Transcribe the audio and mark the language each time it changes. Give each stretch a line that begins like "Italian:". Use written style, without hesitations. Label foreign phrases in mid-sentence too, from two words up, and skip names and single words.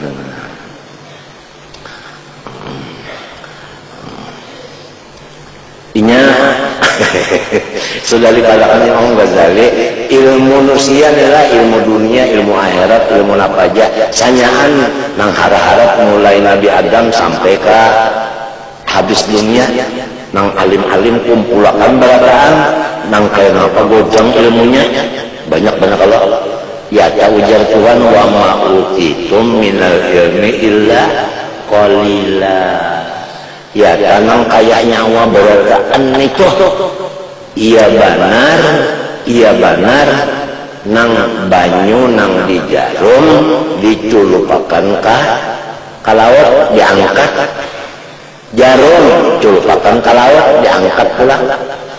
Banjar: Inya sudah dikatakan Imam Ghazali, ilmu manusia adalah ilmu dunia, ilmu akhirat, ilmu apa aja. Sanyaan nang harap-harap mulai Nabi Adam sampai ke habis dunia, nang alim-alim kumpulakan balataan, nang kayak apa gojang ilmunya banyak-banyak. Kalau ya ujar Tuhan,
Arabic: وما أوتيتم من العلم إلا قليلا.
Banjar: Ya tanang kayak nyawa berataan itu iya benar nang banyu nang di jarum diculupakan ka laut, diangkat jarum culupakan ka laut, diangkat pulang.